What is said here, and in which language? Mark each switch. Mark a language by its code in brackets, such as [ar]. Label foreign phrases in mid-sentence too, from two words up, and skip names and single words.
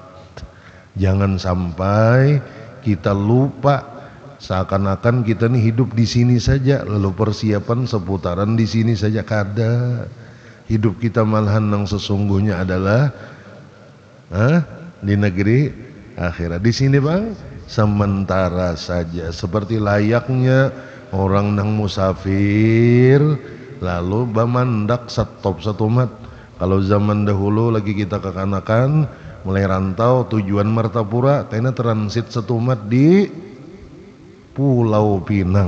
[bjn] Jangan sampai kita lupa seakan-akan kita nih hidup di sini saja, lalu persiapan seputaran di sini saja. Kada. Hidup kita malahan yang sesungguhnya adalah di negeri akhirat. Di sini bang sementara saja, seperti layaknya orang nang musafir lalu bamandak stop satumat. Kalau zaman dahulu lagi kita kekanakan mulai rantau tujuan Martapura, karena transit setumat di Pulau Pinang.